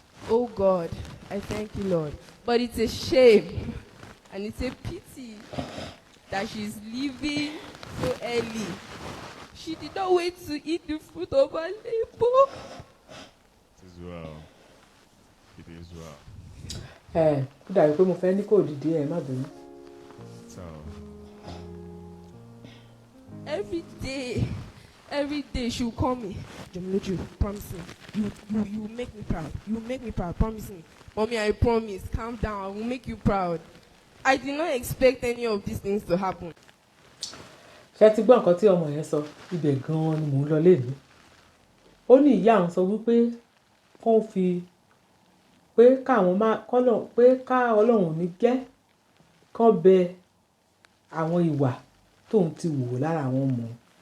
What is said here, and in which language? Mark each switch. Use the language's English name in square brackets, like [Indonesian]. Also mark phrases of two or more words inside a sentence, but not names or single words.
[English] Oh God, I thank you, Lord. But it's a shame and it's a pity that she's leaving so early. She did not wait to eat the fruit of her labor. It is well. It is well. [Yoruba] Ẹ, ó dàbí pé mo fẹ́ ní kó dìde, ẹ má bínú. [English] So. Every day, every day she will call me. "Jomiloju, promise me. You, you, you make me proud. You make me proud. Promise me. Mommy, I promise. Calm down. I will make you proud." I did not expect any of these things to happen. [Yoruba] Ṣé ẹ ti gbọ́ nǹkan tí ọmọ yẹn sọ? Ibẹ̀ gan-an ni mò ń lọ lénìí. Ó ní ìyá òun sọ wípé kán fi, pé káwọn má, kọ́lọ̀-, pé ká Ọlọ́run ò ní jẹ́ kán bẹ àwọn ìwà tóun ti wù lára àwọn ọmọ òun.